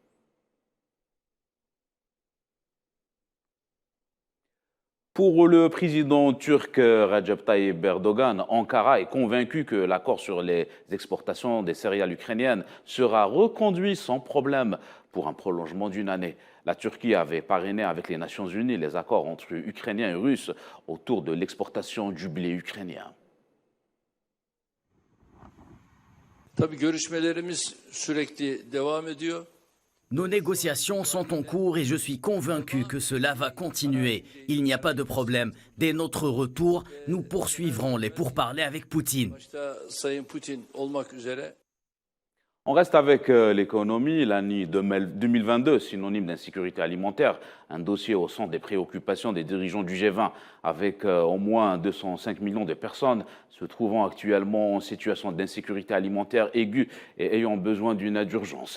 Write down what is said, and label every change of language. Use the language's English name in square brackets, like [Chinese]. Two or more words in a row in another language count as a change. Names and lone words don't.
[French] Pour le président turc Recep Tayyip Erdogan, Ankara est convaincu que l'accord sur les exportations des céréales ukrainiennes sera reconduit sans problème pour un prolongement d'une année. La Turquie avait parrainé avec les Nations Unies les accords entre Ukrainiens et Russes autour de l'exportation du blé ukrainien. [Turkish] Tabii görüşmelerimiz sürekli devam ediyor. [French] Nos négociations sont en cours et je suis convaincu que cela va continuer. Il n'y a pas de problème. Dès notre retour, nous poursuivrons les pourparlers avec Poutine. [Turkish] Başta Sayın Putin olmak üzere. [French] On reste avec l'économie. L'année 2022, synonyme d'insécurité alimentaire, un dossier au centre des préoccupations des dirigeants du G20, avec au moins 205 millions de personnes se trouvant actuellement en situation d'insécurité alimentaire aiguë et ayant besoin d'une aide d'urgence.